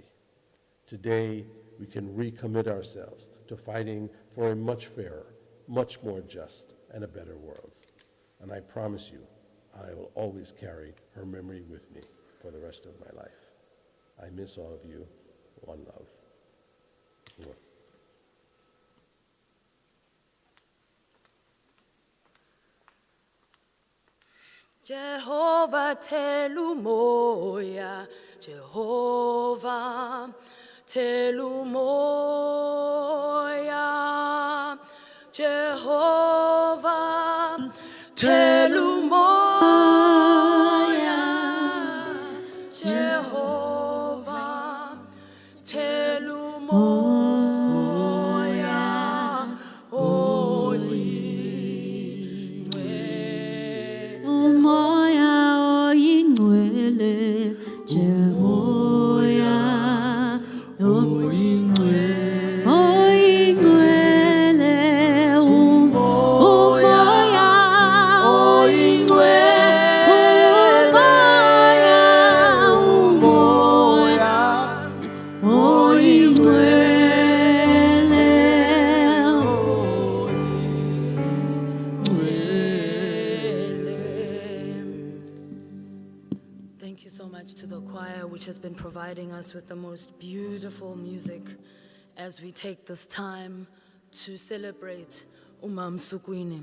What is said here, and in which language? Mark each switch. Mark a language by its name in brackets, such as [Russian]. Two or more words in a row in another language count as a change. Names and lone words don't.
[English] Today, we can recommit ourselves to fighting for a much fairer, much more just, and a better world. And I promise you, I will always carry her memory with me for the rest of my life. I miss all of you. One love. Mwah. [Zulu] Jehovah telumoya, Jehovah telumoya, Jehovah telumoya, Jehovah telumoya, Umoya oyingcwele, Jehovah oyingcwele, oyingcwele, umoya oyingcwele, umoya [English] Thank you so much to the choir, which has been providing us with the most beautiful music as we take this time to celebrate Mamsukwini.